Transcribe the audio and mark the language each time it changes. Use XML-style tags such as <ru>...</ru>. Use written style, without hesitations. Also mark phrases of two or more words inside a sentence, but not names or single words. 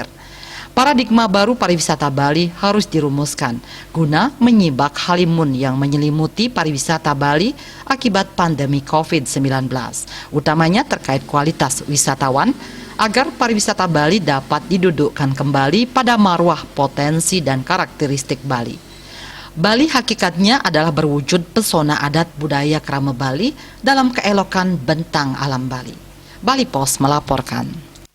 <id>Paradigma baru pariwisata Bali harus dirumuskan guna menyibak halimun yang menyelimuti pariwisata Bali akibat pandemi COVID-19, utamanya terkait kualitas wisatawan, agar pariwisata Bali dapat didudukkan kembali pada marwah potensi dan karakteristik Bali. Bali hakikatnya adalah berwujud pesona adat budaya Krama Bali dalam keelokan bentang alam Bali. Bali Post melaporkan.</id>